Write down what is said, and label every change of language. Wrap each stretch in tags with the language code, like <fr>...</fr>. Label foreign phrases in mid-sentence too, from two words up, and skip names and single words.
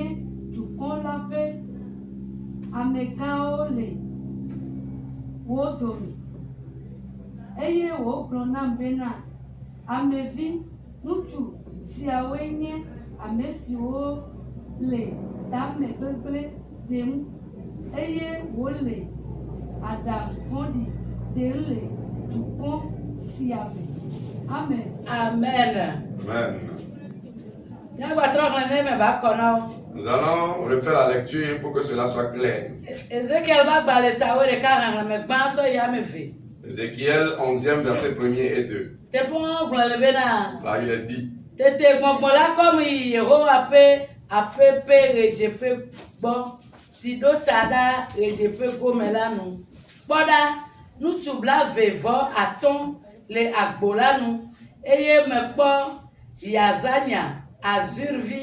<ee>dukɔ la ƒe amegãwo le wo dome eye wògblɔ nam bena amevi ŋutsu siawoe nye ame siwo le tame gbegblẽ ɖem eye wòle aɖavɔ̃ɖi ɖem le dukɔ sia me. Amen. Amen.</ee> <fr>Nous allons refaire la lecture pour que cela soit clair. Ézéchiel 11e, verset 1er et 2. Là, il est dit.</fr> <ee>Nutsu blavevɔ atɔ̃ le agbo la nu eye mekpɔ Yazania, Azurvi</ee>